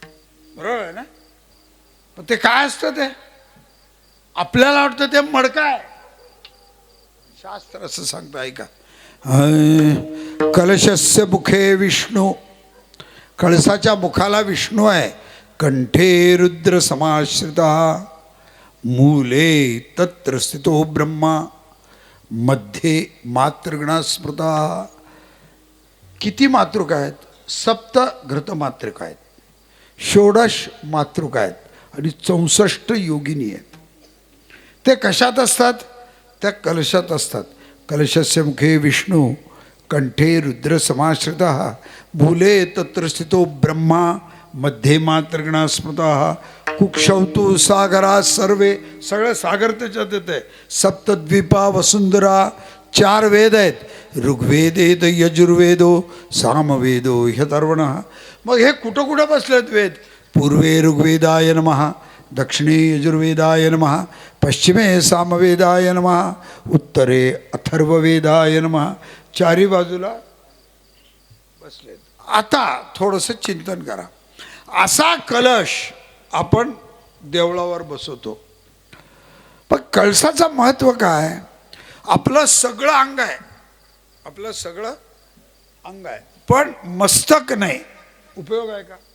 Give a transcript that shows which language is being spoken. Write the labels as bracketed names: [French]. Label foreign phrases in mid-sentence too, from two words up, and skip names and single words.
[Marathi] बरोबर आहे ना? पण ते काय असतं? ते आपल्याला वाटतं ते मडका आहे. शास्त्र असं सांगतं, ऐका. [Sanskrit] कलशस्य मुखे विष्णू, [Marathi] कळसाच्या मुखाला विष्णू आहे. [Sanskrit] कंठे रुद्र समाश्रिता, मूले तत्र स्थितो ब्रह्मा, मध्ये मातृगणा स्मृता. [Marathi] किती मातृका आहेत? 7 घृतमातृका आहेत, 16 मातृका आहेत आणि 64 योगिनी आहेत. ते कशात असतात? त्या कलशात असतात. [Sanskrit] कलशस्य मुखे विष्णू, कंठे रुद्र समाश्रितः भूले तत्र स्थितो ब्रह्मा मध्ये मात्रगणा स्मृतः कुक्षौ तु सागरा सर्वे [Marathi] सगळं सागर त्याच्यात येते [Sanskrit] सप्तद्वीपा वसुंधरा [Marathi] 4 वेद आहेत [Sanskrit] ऋग्वेद यजुर्वेदो सामवेदो ह्यथर्वणः [Marathi] मग हे कुठं कुठं बसलेत वेद [Sanskrit] पूर्वे ऋग्वेदाय नमः दक्षिणे यजुर्वेदाय नमः पश्चिमे सामवेदाय नमः उत्तरे अथर्ववेदाय नमः [Marathi] 4ही बाजूला बसलेत आता थोडंसं चिंतन करा असा कलश आपण देवळावर बसवतो पण कळसाचं महत्त्व काय आपलं सगळं अंग आहे आपलं सगळं अंग आहे पण मस्तक नाही उपयोग आहे का